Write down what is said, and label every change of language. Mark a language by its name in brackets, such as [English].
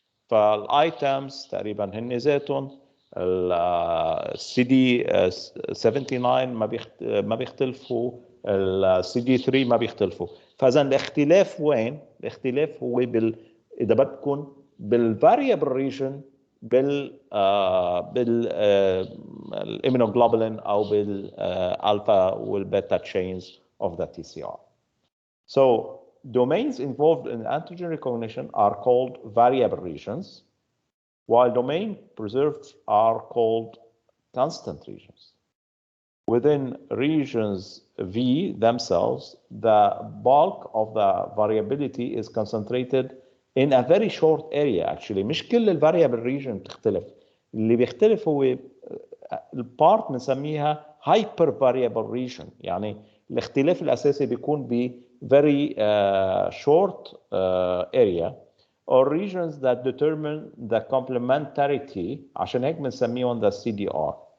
[Arabic] فالايتمز تقريبا هن ذاتهم السي دي 79 ما بيختلفوا السي دي 3 ما بيختلفوا فاذا الاختلاف وين؟ الاختلاف هو اذا بدكم بالفاريبل ريجن بالامينوجلوبولين او بالالفا والبيتا تشينز [English] of the TCR. So domains involved in antigen recognition are called variable regions, while domain preserved are called constant regions. Within regions V themselves, the bulk of the variability is concentrated in a very short area actually. [Arabic] مش كل الفاريبل region بتختلف. اللي بيختلف هو البارت بنسميها hyper variable region يعني الاختلاف الأساسي بيكون ب [English] very short area or regions that determine the complementarity [Arabic] عشان هيك بنسميهم the CDR.